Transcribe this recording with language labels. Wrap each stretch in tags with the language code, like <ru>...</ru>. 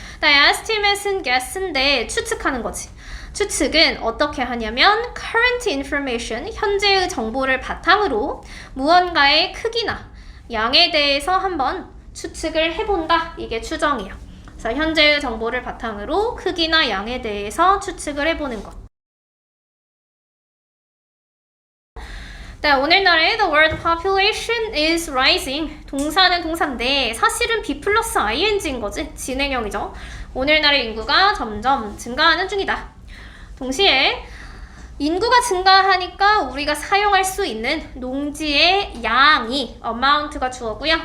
<ko>estimate은 guess인데 추측하는 거지. 추측은 어떻게 하냐면 current information, 현재의 정보를 바탕으로 무언가의 크기나 양에 대해서 한번 추측을 해본다. 이게 추정이에요. 그래서 현재의 정보를 바탕으로 크기나 양에 대해서 추측을 해보는 것. 네, 오늘날의</ko> <en>the world population is rising.</en> <ko>동사는 동사인데 사실은 be 플러스 ing인 거지. 진행형이죠. 오늘날의 인구가 점점 증가하는 중이다. 동시에 인구가 증가하니까 우리가 사용할 수 있는 농지의 양이 amount가 주어고요.</ko>